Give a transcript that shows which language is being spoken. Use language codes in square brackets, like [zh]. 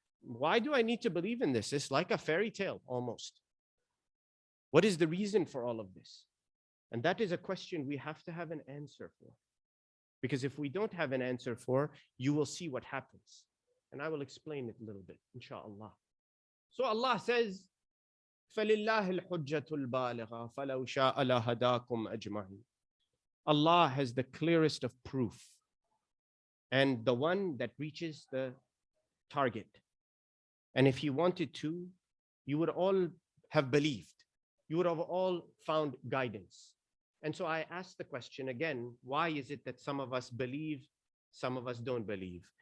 [en] Why do I need to believe in this? It's like a fairy tale almost. What is the reason for all of this? And that is a question we have to have an answer for. Because if we don't have an answer for, you will see what happens. And I will explain it a little bit, inshallah. So Allah says, [ar] فَلِلَّهِ الْحُجَّةُ الْبَالِغَةُ فَلَوْ شَاءَ لَهَدَاكُمْ أَجْمَعِينَ. [en] Allah has the clearest of proof and the one that reaches the target. And if He wanted to, you would all have believed. You would have all found guidance. And so I ask the question again, why is it that some of us believe, some of us don't believe?